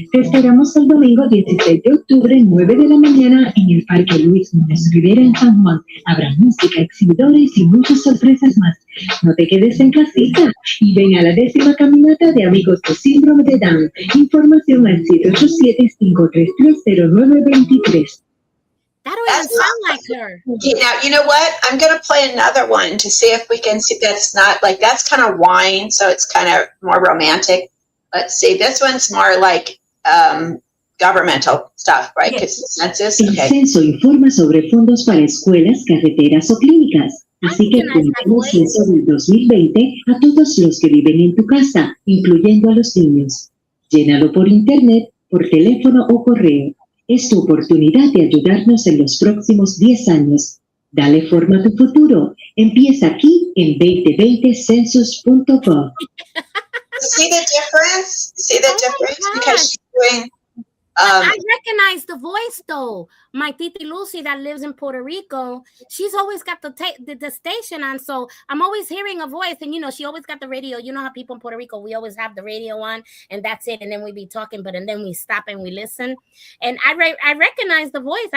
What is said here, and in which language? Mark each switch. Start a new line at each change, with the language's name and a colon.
Spanish: Te esperamos el domingo 16 de octubre, 9 de la mañana, en el Parque Luis Muñoz Rivera en San Juan. Habrá música, exhibidores y muchas sorpresas más. No te quedes en casita y ven a la 10ª caminata de amigos con síndrome de Down. Información al 787-533-0923.
English: That don't even sound like her. Now, you know what? I'm going to play another one to see if we can see. That's not like, that's kind of wine, so it's kind of more romantic. Let's see. This one's more like governmental stuff, right? Because census.
Spanish: El censo informa sobre fondos para escuelas, carreteras o clínicas. Así que cumplimos el censo del 2020 a todos los que viven en tu casa, incluyendo a los niños. Llénalo por internet, por teléfono o correo. Es tu oportunidad de ayudarnos en los próximos 10 años. Dale forma a tu futuro. Empieza aquí en 2020census.gov.
English: See the difference? See the difference? Because she's doing... I recognize the voice though. My Titi Lucy that lives in Puerto Rico, she's always got the station on, so I'm always hearing a voice, and she always got the radio. You know how people in Puerto Rico, we always have the radio on, and that's it, and then we be talking, and then we stop and we listen, and I recognize the voice.